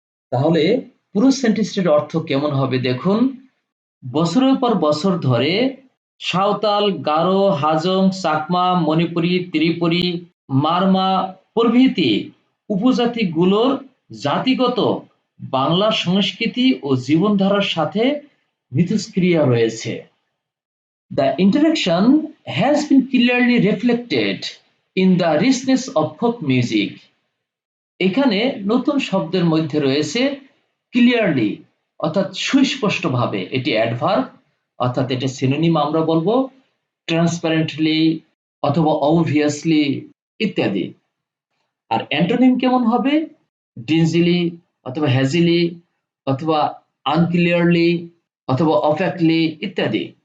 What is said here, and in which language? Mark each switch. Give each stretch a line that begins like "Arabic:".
Bangla: তাহলে পুরো সেন্টেন্সটির অর্থ কেমন হবে দেখুন, বছরের পর বছর ধরে সাঁওতাল, গারো, হাজং, চাকমা, মণিপুরি, ত্রিপুরী, মারমা প্রভৃতি উপজাতিগুলোর জাতিগত বাংলা সংস্কৃতি ও জীবনধারার সাথে মিথস্ক্রিয়া রয়েছে।
English: The interaction has been clearly reflected in the richness of folk music.
Bangla: এখানে নতুন শব্দের মধ্যে রয়েছে ক্লিয়ারলি অর্থাৎ সুস্পষ্টভাবে, এটি অ্যাডভার্ব অর্থাৎ এটা সিনোনিম আমরা বলবো ট্রান্সপারেন্টলি অথবা অবভিয়াসলি ইত্যাদি। আর অ্যান্টোনিম কেমন হবে? ডিনজিলি অথবা হ্যাজিলি অথবা আনক্লিয়ারলি অথবা অফ্যাক্টলি ইত্যাদি।